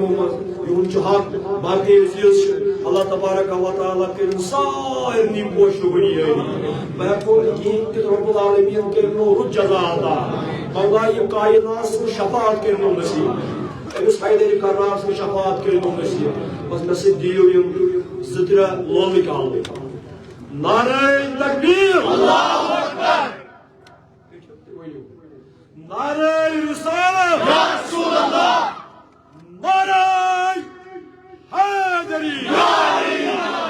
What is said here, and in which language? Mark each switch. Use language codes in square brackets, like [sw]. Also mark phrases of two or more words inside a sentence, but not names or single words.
[ks] منٛز یِہُنٛد چھُ حق باقٕے عزیز چھِ اللہ تبارک و تعالیٰ کٔرِنۍ سارنٕے پوشہٕ ؤریٲری بہٕ ہٮ۪کو نہٕ کِہیٖنۍ تہِ رۄب العالمیٖن کٔرِنو رُت جزا عطا مولا یہِ کائنات سٕنٛز شفاعت کٔرِنو نصیٖب أمِس حیدر کرار سٕنٛز شفاعت کٔرِنو نصیٖب بس مےٚ سۭتۍ دِیِو یِم زٕ ترٛےٚ لولہٕ کالہٕ نعرے تکبیر [ar] اللہ اکبر [ks] نعرے رسالت [ar] یا رسول اللہ [ks] نعرے حیدری